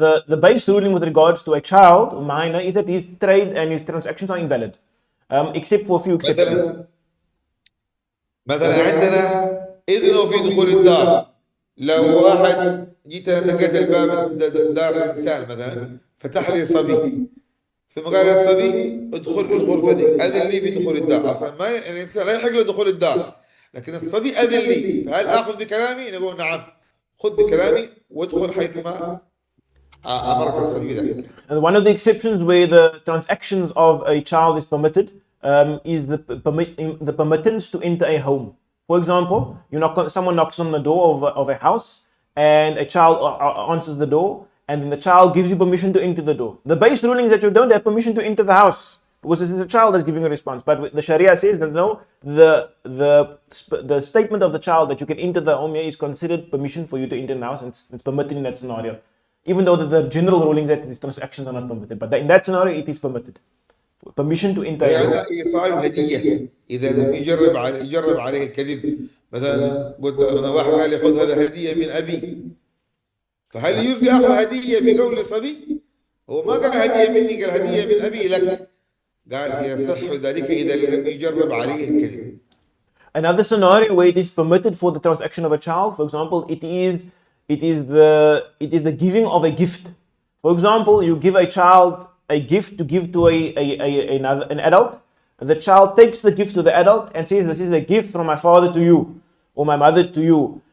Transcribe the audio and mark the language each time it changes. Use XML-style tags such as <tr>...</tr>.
<en>The base ruling with regards to a child, a minor, is that his trade and his transactions are invalid, except for a few exceptions.</en> <ar>مثلا عندنا إذنه في دخول الدار. لو واحد جيت أنا دقيت الباب دار الإنسان مثلا فتح لي صبي ثم قال للصبي ادخل في الغرفة دي، أذن لي في دخول الدار. أصلا ما الإنسان لا يحق له دخول الدار، لكن الصبي أذن لي، فهل آخذ بكلامي؟ نقول نعم خذ بكلامي وادخل حيثما أمرك الصبي ذلك.</ar> <en>And one of the exceptions where the transactions of a child is permitted is the permittance to enter a home. For example, someone knocks on the door of a house and a child answers the door, and then the child gives you permission to enter the door. The base ruling is that you don't have permission to enter the house because it's the child that's giving a response. But the Sharia says that no, the statement of the child that you can enter the home here is considered permission for you to enter the house, and it's permitted in that scenario. Even though the general ruling is that these transactions are not permitted, but in that scenario it is permitted. Permission to enter.</en> <ar>يعني إيصال هدية إذا لم يجرب عليه الكذب. مثلا قلت واحد قال لي خذ هذا هدية من أبي، فهل يجوز لي أخذ هدية بقول صبي؟ هو ما قال هدية مني، قال هدية من أبي لك. قال يصح ذلك إذا لم يجرب عليه الكذب.</ar> <en>Another scenario where it is permitted for the transaction of a child, for example, it is the giving of a gift. For example, you give a child a gift to give to an adult. The child takes the gift to the adult and says, "This is a gift from my father to you, or my mother to you."</en>